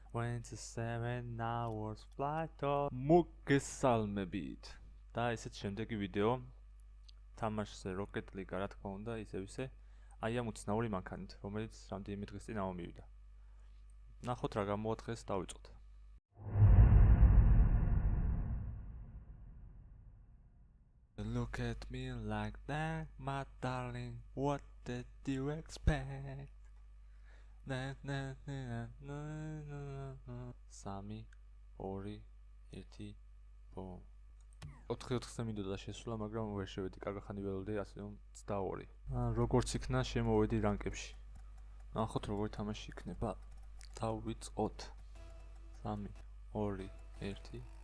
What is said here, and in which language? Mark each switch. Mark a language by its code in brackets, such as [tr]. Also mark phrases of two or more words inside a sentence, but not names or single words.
[en] 27 hours flight [ka] მოგესალმებით და ესეც შემდეგი ვიდეო თამაშზე Rocket League რა თქმა უნდა ისევ ისე აი ამ უცნაური მანქანით რომელიც რამდენიმე დღის წინ ამომივიდა ნახოთ რა გამოათხეს დავიწყოთ [en] Look at me like that my darling what did you expect [ka] სამი ორი ერთი ბომ 4-4 მინუტა შესულა მაგრამ ვერ შევედი კარგახანი ველოდი ასე რომ 22 როგორც იქნა შემოვედი რანკებში ნახოთ როგორი თამაში იქნება დავიწყოთ 3 2 1